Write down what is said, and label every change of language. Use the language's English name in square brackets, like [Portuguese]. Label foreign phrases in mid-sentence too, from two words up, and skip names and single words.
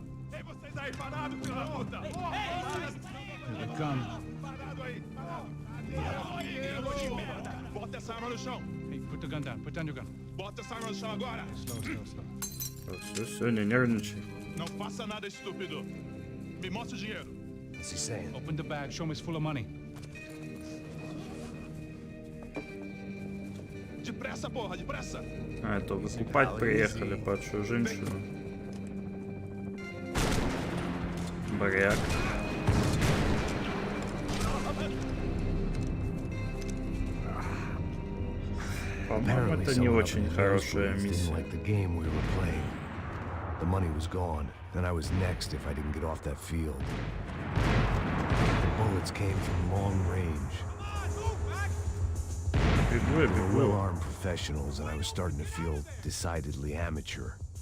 [Portuguese] Bota essa arma no chão. [English] Hey, put the gun down. Put down your gun. [Portuguese] Bota essa arma no chão agora. [English] Slow. [Russian] Все, не нервничай. [Portuguese] Não faça nada estúpido. Me mostre o dinheiro. [English] What's he saying? Open the bag. Show me it's full of money. [Portuguese] Depressa, porra, depressa. [Russian] А, это выкупать приехали падшую женщину. Бряк. По-моему, это не очень хорошая миссия. [English] The money was gone, and I was next if I didn't get off that field. The bullets came from long range. They were well-armed professionals, and I was starting to feel decidedly amateur.